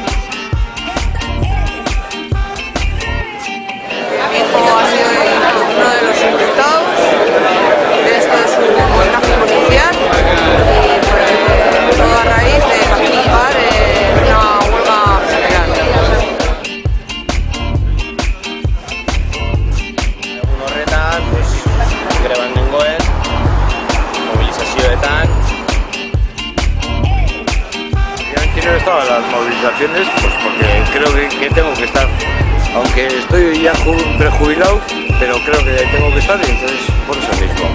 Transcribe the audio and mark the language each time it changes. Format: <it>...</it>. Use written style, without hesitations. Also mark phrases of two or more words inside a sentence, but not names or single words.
<es>Mi hijo ha sido uno de los imputados de esto de su montaje policial y pues todo a raíz de participar en una huelga general.</es> <eu>Egun horretan, greban nengoen, mobilizazioetan.</eu> <es>Yo no estaba en las movilizaciones, pues porque creo que tengo que estar, aunque estoy ya prejubilado, pero creo que tengo que estar y entonces por eso mismo.</es>